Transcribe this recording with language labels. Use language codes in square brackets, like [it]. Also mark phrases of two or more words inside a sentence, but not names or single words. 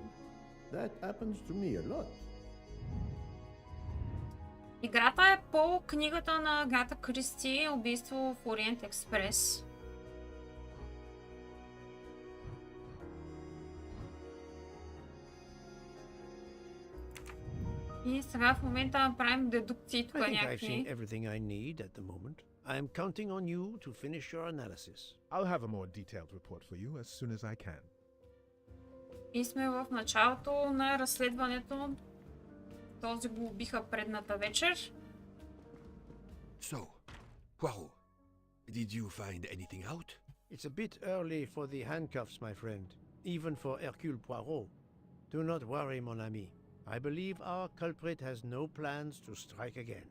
[en] That happens to me a lot. [bg] Играта е по книгата на Агата Кристи, Убийство в Ориент Експрес. И сега в момента правим дедукции тук [en] I think I've [bg] някакви. [en] seen everything I need at the moment. I am counting on you to finish your analysis. I'll have a more detailed report for you as soon as I can. [bg] И сме в началото на разследването. Този го убиха предната вечер. [en] So, Poirot, did you find anything out? It's a bit early for the handcuffs, my friend. Even for Hercule Poirot. Do not worry, [fr] mon ami. [en] I believe our culprit has no plans to strike again.